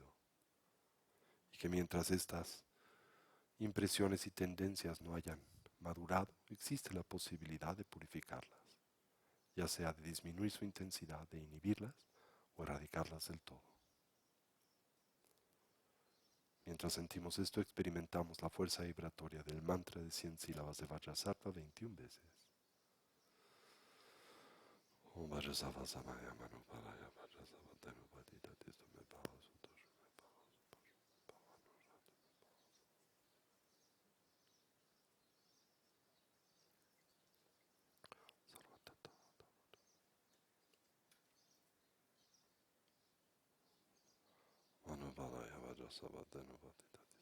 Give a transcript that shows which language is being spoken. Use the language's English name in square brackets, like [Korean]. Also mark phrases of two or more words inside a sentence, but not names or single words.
[Spanish] Y que mientras estas impresiones y tendencias no hayan madurado, existe la posibilidad de purificarlas, ya sea de disminuir su intensidad, de inhibirlas o erradicarlas del todo. Mientras sentimos esto, experimentamos la fuerza vibratoria del mantra de 100 sílabas de Vajrasattva 21 veces. [Sanskrit] Om Vajrasattva Samaya Manu Palaya Vajrasattva Dhanupatita Tisto Me Bhava Sutoshu Me Bhava Supashu Me Bhava Nuratu Sarvatata Manu Palaya Vajrasattva Dhanupatita